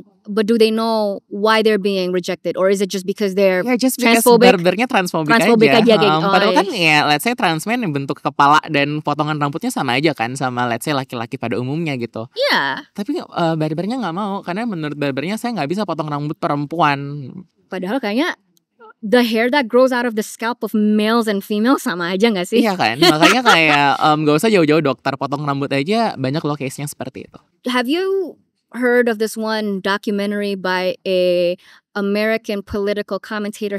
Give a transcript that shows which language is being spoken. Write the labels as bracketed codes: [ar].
[en] But do they know why they're being rejected, or is it just because they're just transphobic? [id] Barbernya transfobik aja. Padahal kan ya, [en] let's say trans men [id] yang bentuk kepala dan potongan rambutnya sama aja kan sama [en] let's say [id] laki-laki pada umumnya gitu. [en] Yeah. [id] Tapi barbernya nggak mau karena menurut barbernya saya nggak bisa potong rambut perempuan. Padahal kayaknya [en] the hair that grows out of the scalp of males and females [id] sama aja gak sih? Iya kan, makanya kayak gak usah jauh-jauh dokter potong rambut aja banyak loh case-nya seperti itu. [en] Have you heard of this one documentary by a American political commentator?